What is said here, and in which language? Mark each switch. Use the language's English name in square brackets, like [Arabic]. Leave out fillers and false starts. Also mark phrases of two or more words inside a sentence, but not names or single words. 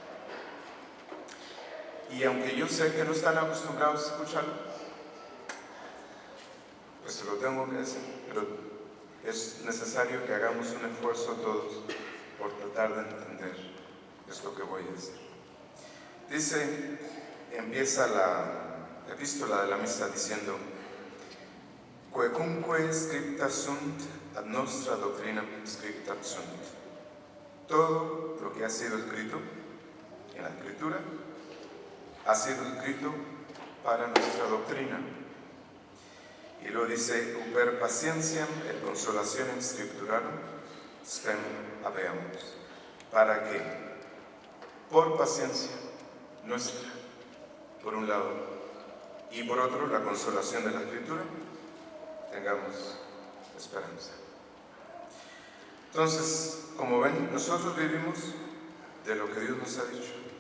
[Spanish] Y aunque yo sé que no están acostumbrados a escucharlo, pues se lo tengo que decir, pero es necesario que hagamos un esfuerzo todos por tratar de entender esto que voy a decir. Empieza la epístola de la misa diciendo: [Latin] Quecunque scripta sunt ad nostra doctrina scripta sunt. [Spanish] Todo lo que ha sido escrito en la Escritura ha sido escrito para nuestra doctrina. Y lo dice: [Latin] per patientiam et consolationem scripturarum spem habeamus. [Spanish] Para que, por paciencia nuestra, por un lado, y por otro, la consolación de la Escritura, tengamos esperanza. Entonces, como ven, nosotros vivimos de lo que Dios nos ha dicho.